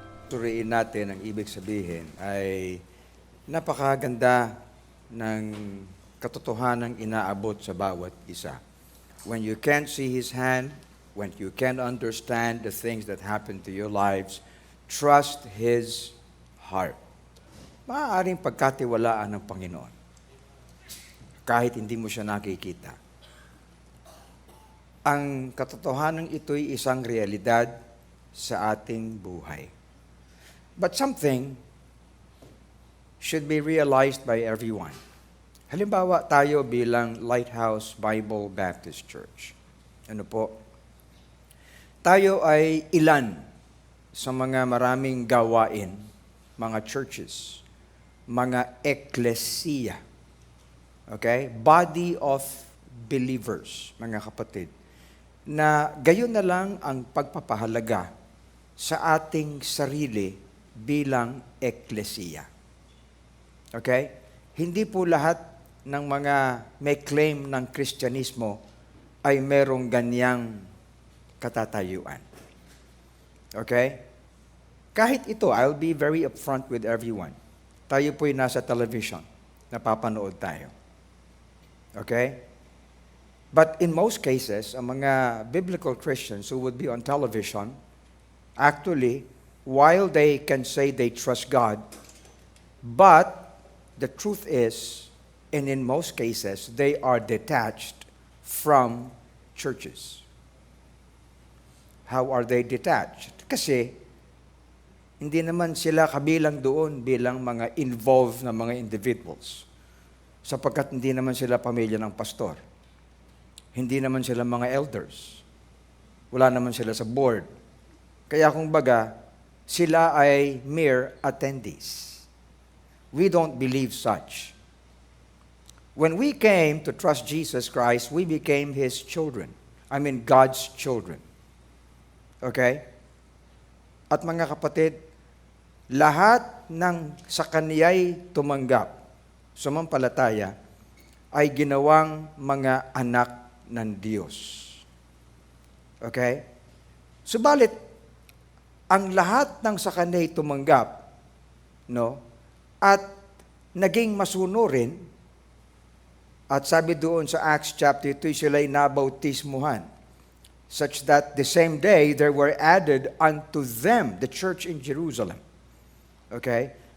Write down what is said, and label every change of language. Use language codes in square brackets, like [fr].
[tl] Suriin natin ang ibig sabihin ay napakaganda ng katotohanang inaabot sa bawat isa. [en] When you can't see His hand, when you can't understand the things that happen to your lives, trust His heart. [tl] Maaaring pagkatiwalaan ng Panginoon kahit hindi mo siya nakikita. Ang katotohanan ito'y isang realidad sa ating buhay. [en] But something should be realized by everyone. [tl] Halimbawa, tayo bilang Lighthouse Bible Baptist Church. Ano po? Tayo ay ilan sa mga maraming gawain, mga churches, mga eklesiya. Okay? [en] Body of believers, [tl] mga kapatid, na gayon na lang ang pagpapahalaga sa ating sarili bilang eklesiya. Okay? Hindi po lahat ng mga may claim ng Kristyanismo ay merong ganyang katatayuan. [en] Okay? [tl] Kahit ito, [en] I'll be very upfront with everyone. [tl] Tayo po'y nasa [en] television, [tl] napapanood tayo. [en] Okay? But in most cases, [tl] ang mga [en] biblical Christians who would be on television, actually, while they can say they trust God, but the truth is, and in most cases, they are detached from churches. How are they detached? [tl] Kasi, hindi naman sila kabilang doon bilang mga involved na mga individuals. Sapagkat hindi naman sila pamilya ng pastor. Hindi naman sila mga elders. Wala naman sila sa board. Kaya kung baga, sila ay [en] mere attendees. We don't believe such. When we came to trust Jesus Christ, we became His children. I mean, God's children. Okay? [tl] At mga kapatid, lahat ng sa Kaniya'y tumanggap, sumampalataya, ay ginawang mga anak ng Diyos. Okay? Subalit, ang lahat ng sa Kaniya'y tumanggap, no, at naging masunurin, at sabi doon sa Acts chapter 2, sila'y nabautismuhan, [en] such that the same day there were added unto them, the church in Jerusalem. [tl] Okay?